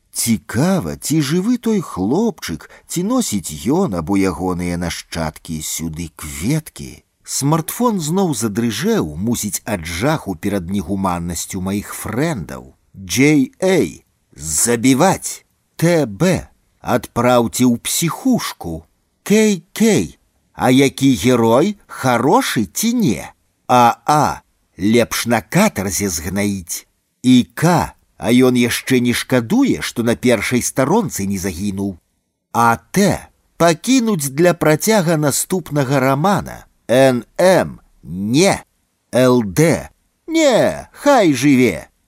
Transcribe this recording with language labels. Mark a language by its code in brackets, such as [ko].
[be] Цікава, ці жывы той хлопчык, ці носіць ён або ягоныя нашчадкі сюды кветкі? Смартфон зноў задрыжэў, мусіць ад жаху перад негуманнасцю маіх френдаў. JA. Забіваць. TB. [ru] Отправьте у психушку. Кей-кей. [uk] А який герой, хороший ці не? [be] А-а, лепш на катарзе згнаіць. І-ка, а ён яшчэ не шкадуе, што на першай старонцы не загінуў. А-те, пакінуць для працяга наступнага рамана. Н-м, не. Л-де, не, хай жыве.